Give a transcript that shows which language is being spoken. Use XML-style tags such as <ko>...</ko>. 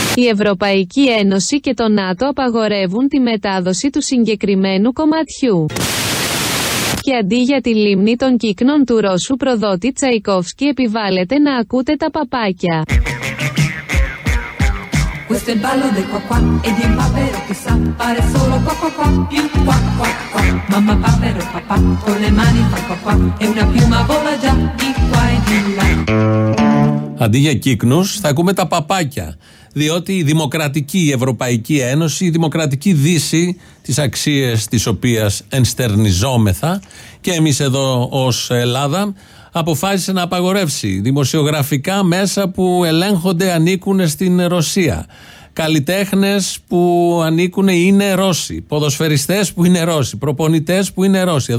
<el>Ευρωπαϊκή Ένωση και το ΝΑΤΟ απαγορεύουν τη μετάδοση του συγκεκριμένου κομματιού. Και αντί για τη λίμνη των κύκνων του Ρώσου προδότη Τσαϊκόφσκι επιβάλλεται να ακούτε τα παπάκια.</el> <it>Questo è il ballo del qua qua, ed il papero che sa fare solo qua qua qua, più qua qua qua. Mamma papero papà, con le mani fa qua qua, e una piuma vola già di qua e di là.</it> <el>Αντί για κύκνους θα ακούμε τα παπάκια, διότι η Δημοκρατική Ευρωπαϊκή Ένωση, η Δημοκρατική Δύση, τις αξίες της οποίας ενστερνιζόμεθα και εμείς εδώ ως Ελλάδα, αποφάσισε να απαγορεύσει δημοσιογραφικά μέσα που ελέγχονται ανήκουν στην Ρωσία, καλλιτέχνες που ανήκουν είναι Ρώσοι, ποδοσφαιριστές που είναι Ρώσοι, προπονητές που είναι Ρώσοι.</el>